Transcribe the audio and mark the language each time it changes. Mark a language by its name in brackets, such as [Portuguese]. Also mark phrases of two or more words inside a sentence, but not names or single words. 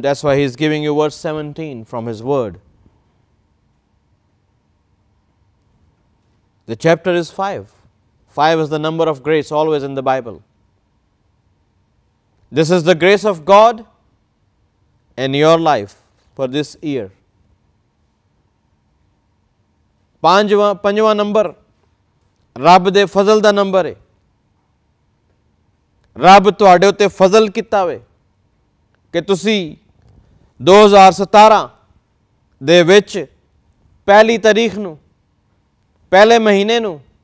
[English] That's why he is giving you verse 17 from his word. The chapter is 5. 5 is the number of grace always in the Bible. This is the grace of God in your life for this year. [Punjabi] ਪੰਜਵਾਂ ਨੰਬਰ ਰੱਬ ਦੇ ਫ਼ਜ਼ਲ ਦਾ ਨੰਬਰ ਹੈ। ਰੱਬ ਤੁਹਾਡੇ ਉੱਤੇ ਫ਼ਜ਼ਲ ਕੀਤਾ ਵੇ ਕਿ ਤੁਸੀਂ 2017 ਦੇ ਵਿੱਚ ਪਹਿਲੀ ਤਾਰੀਖ ਨੂੰ ਪਹਿਲੇ ਮਹੀਨੇ ਨੂੰ